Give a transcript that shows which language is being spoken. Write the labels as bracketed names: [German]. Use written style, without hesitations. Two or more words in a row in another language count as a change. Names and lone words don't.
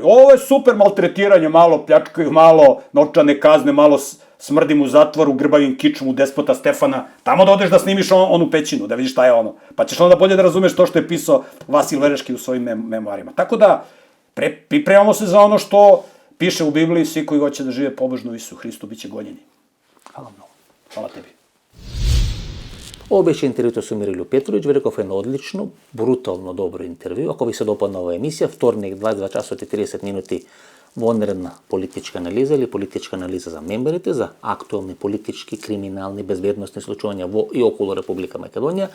[Serbian] Ovo je super maltretiranje, malo pljačkaju, malo novčane kazne, malo smrdim u zatvoru, grbavim kičom u despota Stefana, tamo da odeš da snimiš onu pećinu, da vidiš šta je ono. Pa ćeš onda bolje da razumeš to što je pisao Vasil Veleški u svojim memoarima. Tako da, pripremamo se za ono što piše u Bibliji, svi koji hoće da žive pobožno u Isu Hristu, bit će gonjeni. Hvala mnogo. Hvala tebi. [Macedonian] Ovo беше интервјуто со Мирилју Петровиќ, Великов едно одлично, брутално добро интервју. Ако ви се допадна оваа емисија, вторник 22 часот и 30 минути вонредна политичка анализа или политичка анализа за мемберите, за актуелни политички, криминални, безбедносни случувања во и околу Република Македонија.